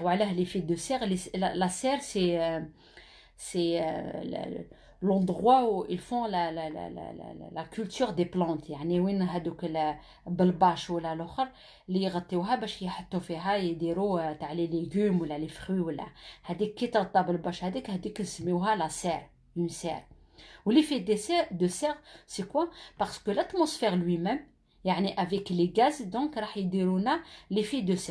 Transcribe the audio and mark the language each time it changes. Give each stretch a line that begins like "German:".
French: Voilà l'effet de serre. La serre, c'est l'endroit où ils font la culture des plantes.
Arabic: يعني وين هذوك بالباش ولا الاخر اللي يغطيوها باش يحطوا فيها يديروا تاع لي ليغوم ولا لي فري ولا هذيك كي ترطب بالباش هذيك نسميوها لا سير، اون سير.
French: وليفي de serre c'est quoi? Parce que l'atmosphère lui-même يعني avec les gaz donc
Arabic: راح يديرونا
French: l'effet de serre.